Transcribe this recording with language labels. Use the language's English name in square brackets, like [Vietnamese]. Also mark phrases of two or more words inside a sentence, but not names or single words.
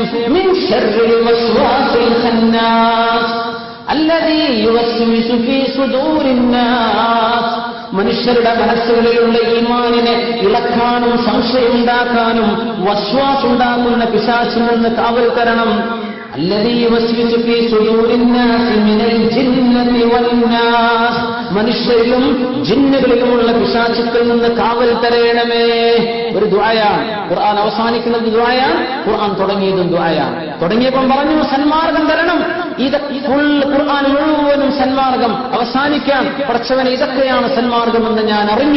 [Arabic] من شر الوسواس الخناس الذي يوسوس في صدور الناس, [Malayalam] മനുഷ്യരുടെ മനസ്സുകളിലുള്ള ഈമാനിനെ ഇളക്കാനും സംശയമുണ്ടാക്കാനും വസ്വാസുണ്ടാക്കുന്ന പിശാചിൽ നിന്ന് കാവൽ തരണം. [Arabic] الذي يوسوس في صدور الناس من الجنة والناس, [Malayalam] മനുഷ്യരിലും ജിന്നുകളിലുമുള്ള പിശാചുക്കളിൽ നിന്ന് കാവൽ തരയണമേ. ഒരു ദുആയാണ്. ഖുർആൻ അവസാനിക്കുന്നത് ദുആയാണ്, ഖുർആൻ തുടങ്ങിയതും ദുആയാണ്. തുടങ്ങിയപ്പോൾ പറഞ്ഞു സന്മാർഗം തരണം. ഫുൾ ഖുർആൻ മുഴുവനും സന്മാർഗം അവസാനിക്കാൻ പടച്ചവനെ ഇതൊക്കെയാണ് സന്മാർഗമെന്ന് ഞാൻ അറിഞ്ഞു.